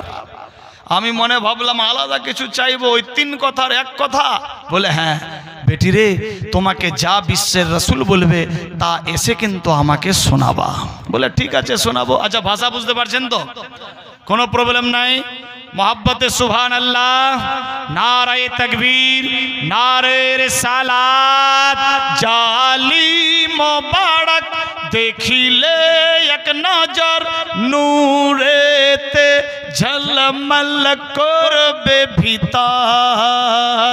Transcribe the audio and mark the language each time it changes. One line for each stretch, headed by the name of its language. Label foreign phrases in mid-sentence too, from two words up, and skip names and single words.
Bangla: আমি মনে ভাবলাম আলাদা কিছু চাইবো, ওই তিন কথার এক কথা। বলে, হ্যাঁ বেটি রে, তোমাকে যা বিশ্বের রসুল বলবে তা এসে কিন্তু আমাকে শোনাবা। বলে ঠিক আছে শোনাবো। আচ্ছা ভাষা বুঝতে পারছেন তো? কোনো প্রবলেম নাই।
Urdu: محبت سبحان اللہ، نعرۂ تکبیر، نعرۂ رسالت.
Bangla: জালি মুবারক দেখিলে এক নজর নূরেতে ঝলমল করবে ভিতর।